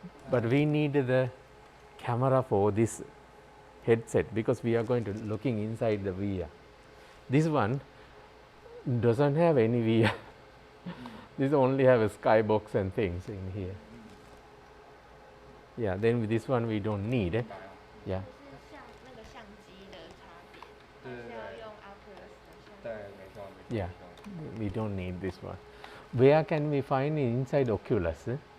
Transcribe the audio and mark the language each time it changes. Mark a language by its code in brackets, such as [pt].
[en] But we need the camera for this headset, because we are going to looking inside the VR. This one doesn't have any VR. This only have a skybox and things in here. Yeah, then with this one we don't need. Yeah. [zh] 就是像那个相机的差别，还是要用 Oculus 的相机。对，没错。 [en] Yeah, we don't need this one. Where can we find inside Oculus?